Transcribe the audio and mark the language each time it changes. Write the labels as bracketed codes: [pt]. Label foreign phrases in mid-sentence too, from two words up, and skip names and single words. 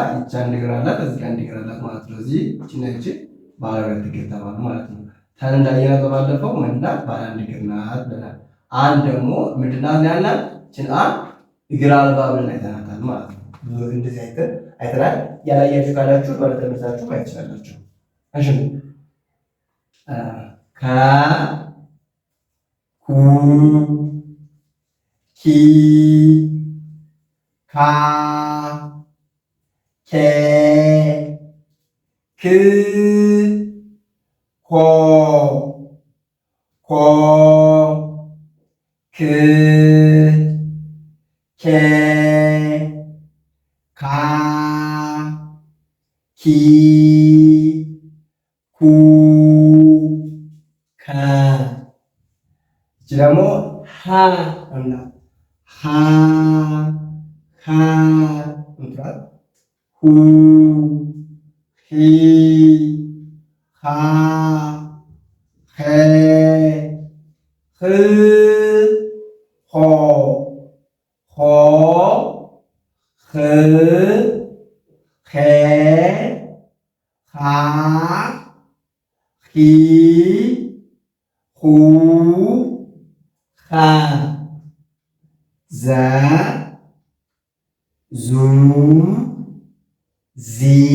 [am] ይቺ አንድ እግር አላት፣ ከዚህ ጋር አንድ እግር አላት ማለት ነው። ስለዚህ ይቺ ነች ባለ ሁለት እግር ተባሉ ማለት ነው። ታን እንዳያያዘ ባለፈው መንዳት ባለ አንድ እግር ናት ብለናል። አንድ ደግሞ ምንድናት ያላት ይቺን እግር አልባ ብለን አይተናታል ማለት ነው። እንደዚህ አይተናል። ያላያችሁ ካላችሁ ባለተመሳሳችሁ ማየት ትችላላችሁ። እሺ ከ ኩ ኪ ካ ኬ ክ ኮ ኮ ክ ኬ ካ ኪ ኩ ከ እቺ ደግሞ ሀ እና ሀ ሀ እንትራት ሁ ሂ ሃ ሄ ህ ሆ ሆ ህ ሄ ሃ ሂ ሁ ሃ ዘ ዙ ዚ